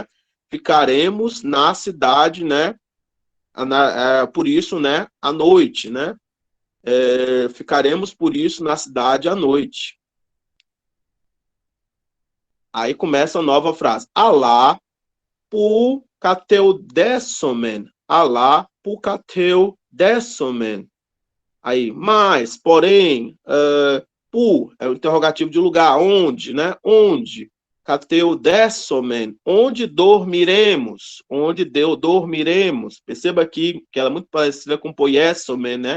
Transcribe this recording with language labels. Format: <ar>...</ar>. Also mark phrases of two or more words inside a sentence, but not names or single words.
<pt>Ficaremos na cidade, né? Por isso, né? À noite, né? Ficaremos por isso na cidade à noite. Aí começa a nova frase.</pt> <el>ἀλλὰ ποῦ καθευδήσομεν. ἀλλὰ ποῦ καθευδήσομεν.</el> <pt>Aí, mas, porém, pu é o interrogativo de lugar. Onde, né? Onde?</pt> <el>καθευδήσομεν.</el> <pt>Onde dormiremos? Onde dormiremos? Perceba aqui que ela é muito parecida com poiesomen, né?</pt>